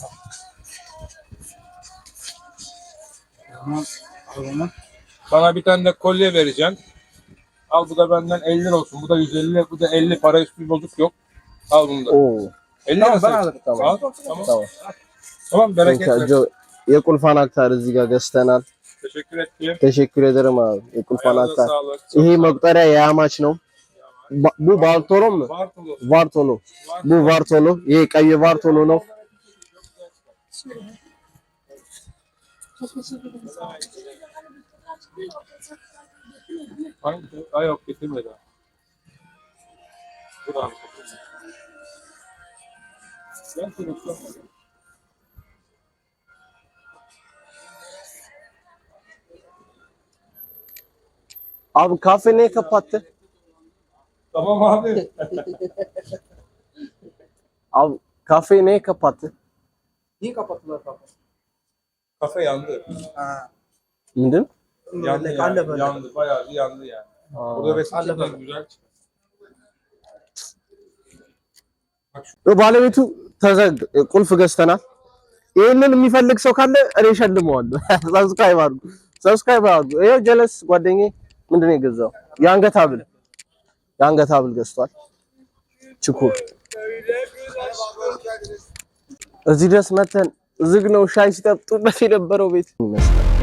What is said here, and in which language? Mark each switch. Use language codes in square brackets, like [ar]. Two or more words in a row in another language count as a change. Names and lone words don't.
[tr] Sana bir tane de kolye vereceğim. Al bu da benden 50 lira olsun. Bu da 150, bu da 50. Para üstü bozuk yok. Al bunu da. Oo. 50 Tamam, lira ben alırım. Tamam. Tamam. Tamam bereket versin. [am] የቁልፍ አንክታር እዚህ ጋር ገዝተናል። [tr] Teşekkür ettim. teşekkür ederim abi. የቁልፍ Ayağınıza [am] አንክታር [tr] sağlık. [am] ይሄ መቁጠሪያ የአማች ነው። [tr] Bu Bartolo mu? Bartolu. Vartolu. Bu Vartolu. [am] ይሄ ቀይ Vartolu ነው። [tr] Hangi? Ay yok getirmedi. Dur abi. Ben konuşuyorum. Abi kahve neyi kapattı? Tamam abi. Abi kafeyi neyi kapattı? Niye kapattılar kapıyı? Kafe yandı. Ha. İndin? Yandı Böyle, yani. böyle. Yandı. Bayağı bir yandı yani. Burada resim çekmek güzel çıkar. [am] ባለቤቱ ቁልፍ ገዝተናል። ይሄንን የሚፈልግ ሰው ካለ እኔ እሸልመዋለሁ። ሰብስክራይብ አድርጉ። ይሄው ጀለስ ጓደኛዬ ምንድነው የገዛው? የአንገት ሐብል ገዝቷል። ችኩል እዚህ ድረስ መተን ዝግ ነው ሻይ ሲጠጡበት የነበረው ቤት ይመስላል።